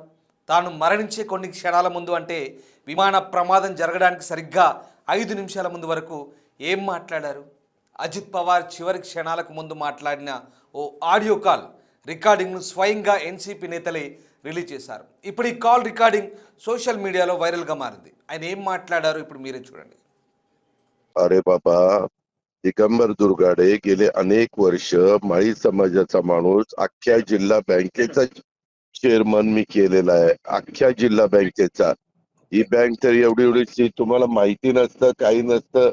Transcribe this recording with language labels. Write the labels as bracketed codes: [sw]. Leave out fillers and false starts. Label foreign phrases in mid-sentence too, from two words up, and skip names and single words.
[te] తాను మరణించే కొన్ని క్షణాల ముందు అంటే విమాన ప్రమాదం జరగడానికి సరిగ్గా 5 నిమిషాల ముందు వరకు ఏం మాట్లాడారు? అజిత్ పవార్ చివరి క్షణాలకు ముందు మాట్లాడిన ఓ ఆడియో కాల్ రికార్డింగ్ను స్వయంగా ఎన్సీపీ నేతలే రిలీజ్ చేశారు. ఇప్పుడు ఈ కాల్ రికార్డింగ్ సోషల్ మీడియాలో వైరల్గా మారింది. ఆయన ఏం మాట్లాడారు ఇప్పుడు మీరే చూడండి. [mr] अरे बाबा, दिगंबर दुर्गाडे गेले अनेक वर्ष माळी समाजाचा माणूस अख्ख्या जिल्हा बँकेचा चेअरमन मी केलेला आहे. अख्ख्या जिल्हा बँकेचा. ही बँक तर एवढी एवढीची तुम्हाला माहिती नसतं, काही नसतं.